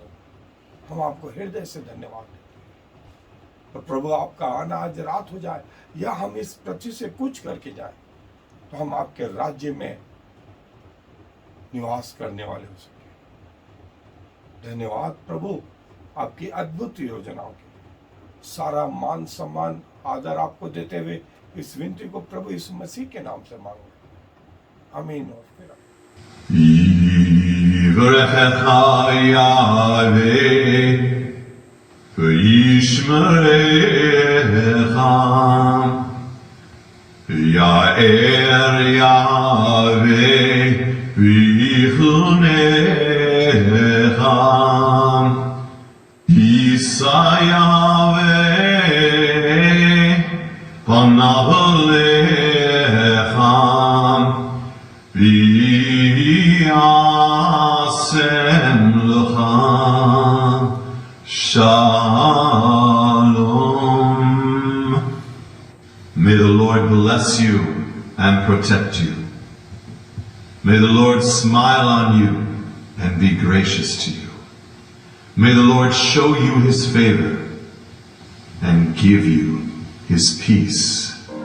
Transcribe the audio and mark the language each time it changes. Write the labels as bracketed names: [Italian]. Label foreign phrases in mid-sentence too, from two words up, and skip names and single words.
[Hindi] हम आपको हृदय से धन्यवाद देते हैं। और प्रभु आपका आना आज रात हो जाए या हम इस पृथ्वी से कुछ करके जाए, तो हम आपके राज्य में निवास करने वाले हो सके। धन्यवाद प्रभु आपकी अद्भुत योजनाओं के लिए। सारा मान सम्मान आदर आपको देते हुए इस विनती को प्रभु यीशु मसीह के नाम से मांगो, आमीन। और फिर [Hebrew] יברכך יהוה וישמרך, יאר יהוה ויחונך, יישא יהוה פניו אליך וישם לך shalom. [English] May the Lord bless you and protect you. May the Lord smile on you and be gracious to you. May the Lord show you his favor and give you his peace.